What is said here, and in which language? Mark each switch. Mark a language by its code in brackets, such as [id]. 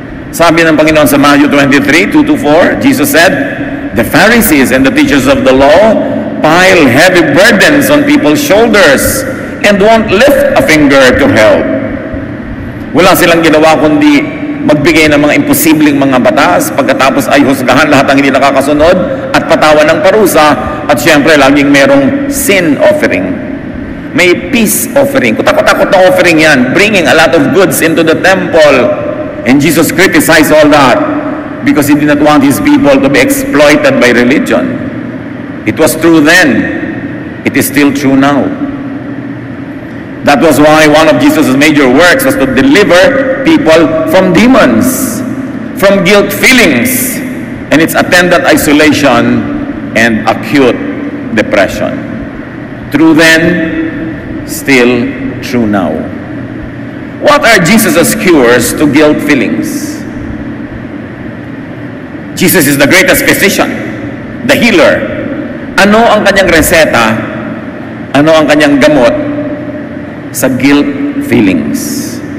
[tl] Sabi ng Panginoon sa [en] Matthew 23, 2-4, Jesus said, "The Pharisees and the teachers of the law pile heavy burdens on people's shoulders and won't lift a finger to help." [tl] Wala silang ginawa kundi magbigay ng mga imposibleng mga batas, pagkatapos ay husgahan lahat ng hindi nakakasunod at patawan ng parusa, at syempre laging merong sin offering. May peace offering. Kutakot-takot na offering yan, [en] bringing a lot of goods into the temple. And Jesus criticized all that because He did not want His people to be exploited by religion. It was true then. It is still true now. That was why one of Jesus' major works was to deliver people from demons, from guilt feelings, and its attendant isolation and acute depression. True then, still true now. What are Jesus' cures to guilt feelings? Jesus is the greatest physician, the healer. [tl] Ano ang kanyang reseta? Ano ang kanyang gamot sa guilt feelings?